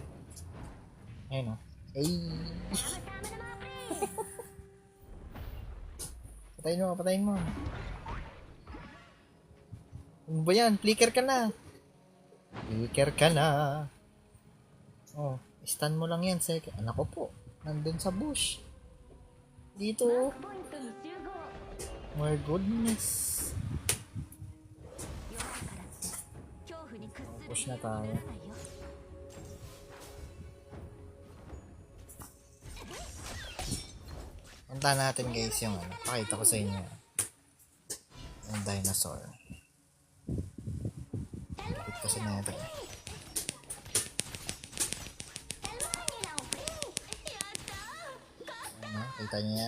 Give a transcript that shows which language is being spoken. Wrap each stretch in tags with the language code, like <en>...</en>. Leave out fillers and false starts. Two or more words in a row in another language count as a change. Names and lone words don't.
<tl>Ayun, oh. Eh. Patayin mo. Ano ba yan? Flicker ka na. Oh, stun mo lang yan, sek. Anak ko po. Nandun sa bush. Dito.</tl> <ja>ポイントに集合</ja> <en>My goodness.</en> <ja>弱いからって恐怖に屈する</ja> <tl>Push</tl> <ja>理由</ja> <tl>na</tl> <ja>になら</ja> <tl>tayo.</tl> <ja>ないよ</ja> <tl>Punta natin guys yung ano. Pakita ko sa inyo. Yung dinosaur. Dikit kasi na ito. Ano? Kita niyo yan?</tl>